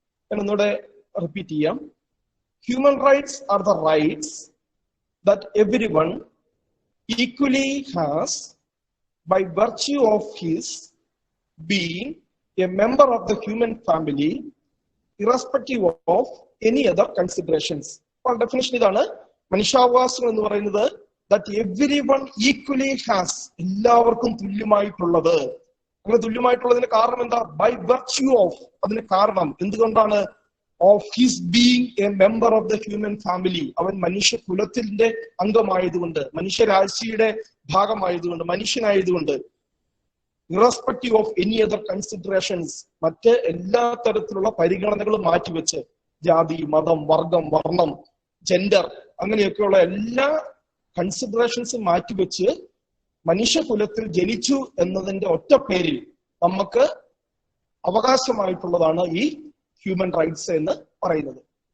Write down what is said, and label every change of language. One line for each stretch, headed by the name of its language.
Malayalam: എന്നൊന്നുകൂടെ repeat ചെയ്യാം.
English: Human rights are the rights that everyone equally has by virtue of his being a member of the human family, irrespective of any other considerations.
Malayalam: അപ്പോൾ definition ഇതാണ്. മനുഷ്യാവകാശങ്ങൾ എന്ന് പറയുന്നത്
English: that everyone equally has,
Malayalam: എല്ലാവർക്കും തുല്യമായിട്ടുള്ളത്. അങ്ങനെ തുല്യമായിട്ടുള്ളതിന് കാരണം എന്താ?
English: by virtue of,
Malayalam: അതിന് കാരണം എന്തുകൊണ്ടാണ്?
English: of his being a member of the human family,
Malayalam: അവൻ മനുഷ്യ കുലത്തിന്റെ അംഗമായതുകൊണ്ട്, മനുഷ്യരാശിയുടെ ഭാഗമായതുകൊണ്ട്, മനുഷ്യനായതുകൊണ്ട്.
English: irrespective of any other considerations,
Malayalam: മറ്റ് എല്ലാ തരത്തിലുള്ള പരിഗണനകളും മാറ്റിവെച്ച്, ജാതി, മതം, വർഗം, വർണ്ണം, ജെൻഡർ, അങ്ങനെയൊക്കെയുള്ള എല്ലാ കൺസിഡറേഷൻസും മാറ്റിവെച്ച് മനുഷ്യകുലത്തിൽ ജനിച്ചു എന്നതിന്റെ ഒറ്റ പേരിൽ നമുക്ക് അവകാശമായിട്ടുള്ളതാണ് ഈ ഹ്യൂമൻ റൈറ്റ്സ് എന്ന് പറയുന്നത്.